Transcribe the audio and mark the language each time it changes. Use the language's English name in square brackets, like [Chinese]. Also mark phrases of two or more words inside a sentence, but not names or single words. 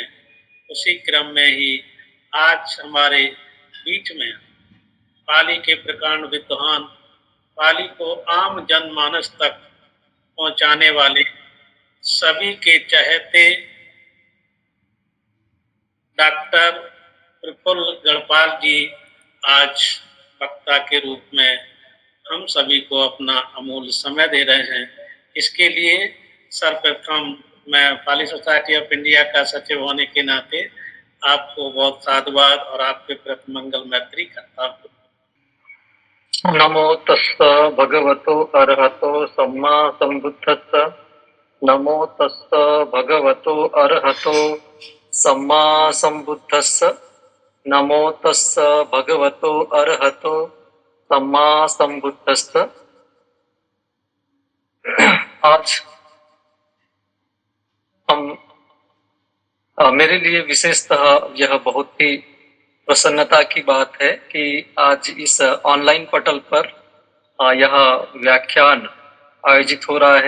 [Hindi] उसी क्रम में ही आज हमारे बीच में पाली के प्रकांड विद्वान, पाली को आम जनमानस तक पहुंचाने वाले, सभी के चहेते डॉक्टर प्रफुल्ल गढ़पाल जी आज वक्ता के रूप में हम सभी को अपना अमूल्य समय दे रहे हैं। इसके लिए सर्वप्रथम मैं पाली सोसाइटी ऑफ इंडिया का सचिव होने के नाते आपको बहुत साधुवाद और आपके प्रति मंगल मैत्री करता हूँ। [Pali] नमो तस्स भगवतो अरहतो सम्मा सम्बुद्धस्स। नमो तस्स भगवतो अरहतो सम्मा सम्बुद्धस्स। नमो तस्स भगवतो अरहतो सम्मा सम्बुद्धस्स। [Hindi] आज हम मेरे लिए विशेषतः यह बहुत ही प्रसन्नता की बात है कि आज इस ऑनलाइन पटल पर यह व्याख्यान आयोजित हो रहा है।